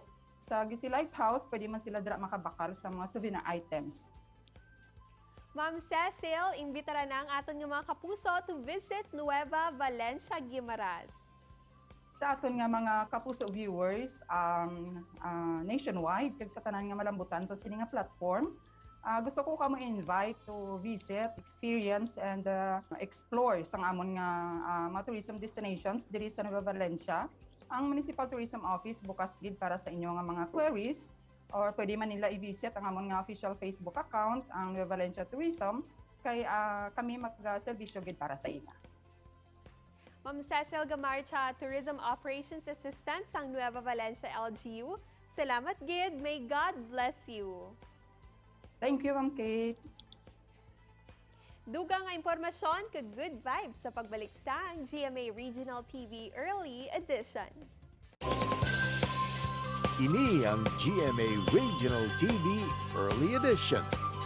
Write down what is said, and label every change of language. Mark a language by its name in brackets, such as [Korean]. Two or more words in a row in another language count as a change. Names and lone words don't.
[Hiligaynon] Sa GC Lighthouse pwede man sila dira makabakal sa mga [English] souvenir items. [Hiligaynon] Ma'am Cecil, imbitara na ang aton nga mga kapuso [English] to visit [Hiligaynon] Nueva Valencia, Guimaras. Sa aton nga mga kapuso [English] viewers nationwide [Hiligaynon] kag sa tanan nga malambutan sa sini nga platform, gusto ko kamo [English] invite to visit, experience and explore [Hiligaynon] sang amon nga mga [English] tourism destinations [Hiligaynon] diri sa Nueva Valencia. Ang Municipal Tourism Office bukas gid para sa inyo nga mga queries, or pwede man nila i-visit ang amon nga [English] official Facebook account, [Hiligaynon] ang Nueva Valencia Tourism, kay kami mag-serbisyo gid para sa ina. Ma'am Cecil Gamarcha, [English] Tourism Operations Assistant [Hiligaynon] sang Nueva Valencia LGU. Salamat gid. [English] May God bless you. Thank you, Ma'am Kate. [Hiligaynon] Dugang nga impormasyon kag [English] good vibes [Hiligaynon] sa pagbalik sa GMA Regional TV Early Edition. Ini ang GMA Regional TV Early Edition.